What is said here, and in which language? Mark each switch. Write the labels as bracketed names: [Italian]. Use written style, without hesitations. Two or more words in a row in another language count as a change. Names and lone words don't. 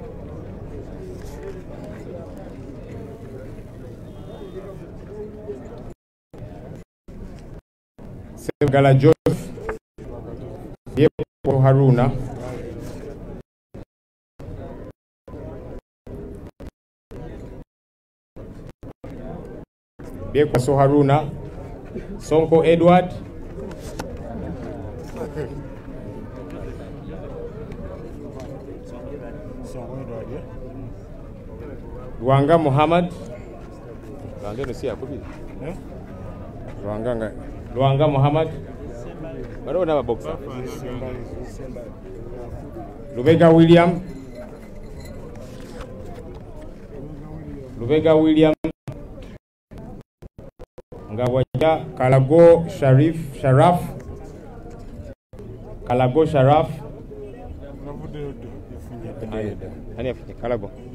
[Ganda] Sebagala Joseph. Yepo Haruna. Biekwaso Haruna. Sonko Edward. Luanga Muhammad. Luanga Muhammad. Bado na boxer. Lubega William. Lubega William. Ngawaja Kalago Sharaf. Kalago Sharaf. Ani afike Kalago.